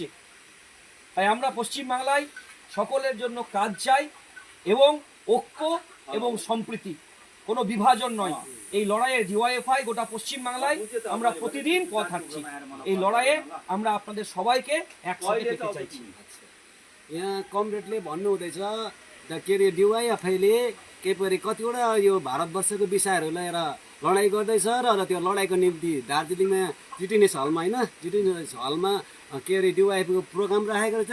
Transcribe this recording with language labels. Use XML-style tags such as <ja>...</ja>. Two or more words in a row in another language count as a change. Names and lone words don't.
<bn>তাই আমরা পশ্চিমবাংলায় সকলের জন্য কাজ চাই এবং ঐক্য এবং সম্প্রীতি, কোনো বিভাজন নয়। এই লড়াইয়ে ডিওয়াইএফআই গোটা পশ্চিমবাংলায় আমরা প্রতিদিন পথ হাঁটছি। এই লড়াইয়ে আমরা আপনাদের সবাইকে একসাথে পেতে চাইছি।</bn> <ne>यहाँ कमरेडले भन्नुहुँदैछ के अरे डिवाइएफआईले के परे कतिवटा यो भारतवर्षको विषयहरू लिएर लडाइँ गर्दैछ र त्यो लडाइँको निम्ति दार्जिलिङमा जिटिएनएस हलमा होइन जिटिएनएस हलमा के अरे डिवाइएफको प्रोग्राम राखेको रहेछ।</ne>